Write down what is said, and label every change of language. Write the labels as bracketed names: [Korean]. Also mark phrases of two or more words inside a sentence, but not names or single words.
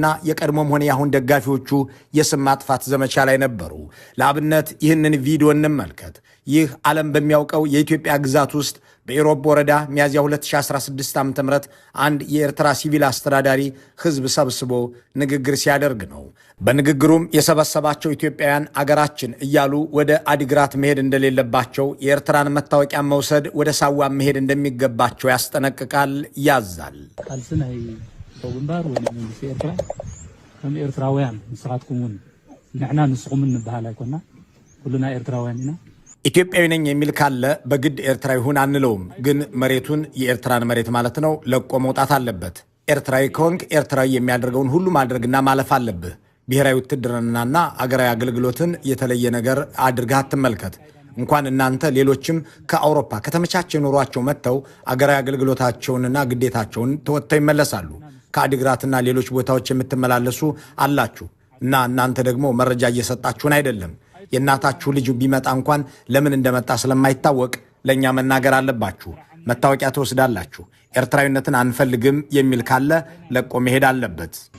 [Amharic] የቀድሞም ሆነ የአሁን ደጋፊዎቹ የስም ማጥፋት ዘመቻ ላይ ነበሩ። ለአብነት ይህንን ቪዲዮ እንመልከት። ይህ ዓለም በሚያውቀው የኢትዮጵያ ግዛት ውስጥ በኢሮብ ወረዳ ሚያዝያ 2016 ዓ.ም አንድ የኤርትራ ሲቪል አስተዳዳሪ ህዝብ ሰብስቦ ንግግር ሲያደርግ ነው። በንግግሩም የሰበሰባቸው ኢትዮጵያውያን አገራችን እያሉ ወደ አዲግራት መሄድ እንደሌለባቸው፣ የኤርትራን መታወቂያ መውሰድ ወደ ሳዋ መሄድ እንደሚገባቸው ያስጠነቅቃል፣ ያዛል። [Tigrinya] ካልስናይ ተውንባር ወይ መንግስት ኤርትራ ከም ኤርትራውያን ንስኻትኩምን ንሕና ንስኹምን ንበሃል አይኮና ሁሉና ኤርትራውያን ኢና። [Amharic] ኢትዮጵያዊ ነኝ የሚል ካለ በግድ ኤርትራዊ ሁን አንለውም፣ ግን መሬቱን የኤርትራን መሬት ማለት ነው ለቆ መውጣት አለበት። ኤርትራዊ ከሆንክ ኤርትራዊ የሚያደርገውን ሁሉ ማድረግና ማለፍ አለብህ። ብሔራዊ ውትድርናና አገራዊ አገልግሎትን የተለየ ነገር አድርገህ አትመልከት። እንኳን እናንተ ሌሎችም ከአውሮፓ ከተመቻቸ ኑሯቸው መጥተው አገራዊ አገልግሎታቸውንና ግዴታቸውን ተወጥተው ይመለሳሉ። ከአዲግራትና ሌሎች ቦታዎች የምትመላለሱ አላችሁ እና እናንተ ደግሞ መረጃ እየሰጣችሁን አይደለም። የእናታችሁ ልጅ ቢመጣ እንኳን ለምን እንደመጣ ስለማይታወቅ ለእኛ መናገር አለባችሁ። መታወቂያ ትወስዳላችሁ። ኤርትራዊነትን አንፈልግም የሚል ካለ ለቆ መሄድ አለበት።